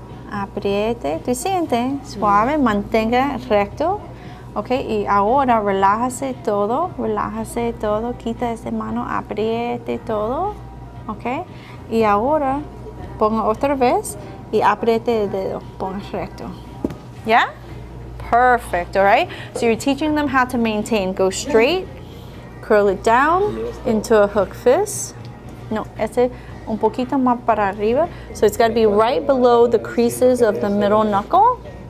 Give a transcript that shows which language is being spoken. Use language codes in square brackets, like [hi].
[es] Apriete, ¿tú sientes? Suave, mantenga recto. Ok, y ahora relájase todo, quita esa mano, apriete todo. Ok, y ahora ponga otra vez y apriete el dedo, ponga recto. [en] Yeah? Perfect, all right? So you're teaching them how to maintain. Go straight, curl it down into a hook fist. [es] No, ese un poquito más para arriba. [en] So it's got to be right below the creases of the middle knuckle.